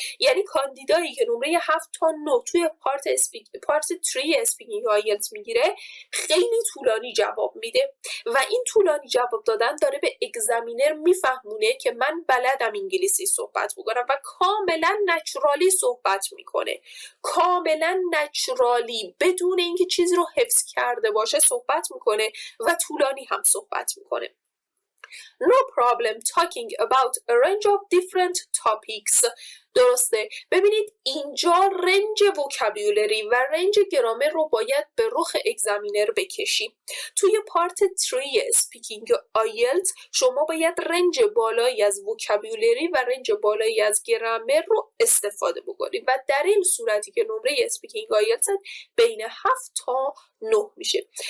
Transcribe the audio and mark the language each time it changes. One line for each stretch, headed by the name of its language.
Persian: یعنی کاندیدایی که نمره 7 تا 9 توی پارت 3 اسپیکینگ آیلتس میگیره خیلی طولانی جواب میده و این طولانی جواب دادن داره به اگزمینر میفهمونه که من بلدم انگلیسی صحبت بکنم و کاملا نچرالی صحبت میکنه. کاملا نچرالی بدون اینکه چیزی رو حفظ کرده باشه صحبت میکنه و طولانی هم صحبت میکنه.
English: No problem talking about a range of different topics.
Persian: درسته. ببینید اینجا رنج وکابیولری و رنج گرامر رو باید به رخ اگزمینر بکشیم. توی پارت 3 اسپیکینگ آیلتس شما باید رنج بالایی از وکابیولری و رنج بالایی از گرامر رو استفاده بکنید و در این صورتی که نمره اسپیکینگ آیلتس بین 7 تا 9 میشه.